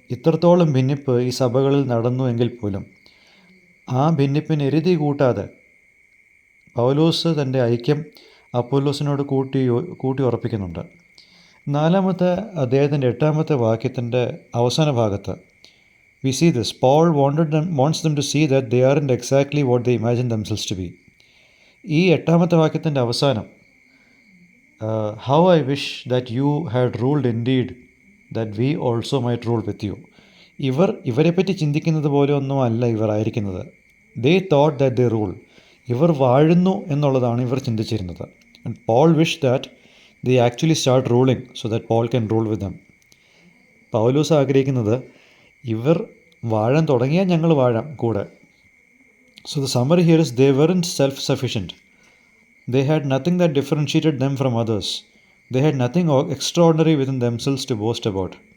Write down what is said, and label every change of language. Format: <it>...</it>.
<ml>ഇത്രത്തോളം ഭിന്നിപ്പ് ഈ സഭകളിൽ നടന്നു എങ്കിൽ പോലും ആ ഭിന്നിപ്പിന് എരുതി കൂട്ടാതെ പൗലോസ് തൻ്റെ ഐക്യം അപ്പോലോസിനോട് കൂട്ടി ഉറപ്പിക്കുന്നുണ്ട്. 4-ാമത്തെ അധ്യായത്തിൻ്റെ 8-ാമത്തെ വാക്യത്തിൻ്റെ അവസാന ഭാഗത്ത്</ml> <en>we see this. Paul wants them to see that they aren't exactly what they imagine themselves to be.</en> <ml>ഈ 8-ാമത്തെ വാക്യത്തിൻ്റെ അവസാനം</ml> <en>how I wish that you had ruled indeed that we also might rule with you.</en> <ml>ഇവരെപ്പറ്റി ചിന്തിക്കുന്നത് പോലെ ഒന്നും അല്ല ഇവർ ആയിരിക്കുന്നത്.</ml> <en>They thought that they rule.</en> <ml>ഇവർ വാഴുന്നു എന്നുള്ളതാണ് ഇവർ ചിന്തിച്ചിരുന്നത്.</ml> <en>And Paul wish that they actually start ruling so that Paul can rule with them.</en> <ml>പൗലോസ് ആഗ്രഹിക്കുന്നത് ഇവർ വാഴാൻ തുടങ്ങിയാൽ ഞങ്ങൾ വാഴാം കൂടെ.</ml> <en>So the summary here is they weren't self sufficient. They had nothing that differentiated them from others. They had nothing extraordinary within themselves to boast about.</en>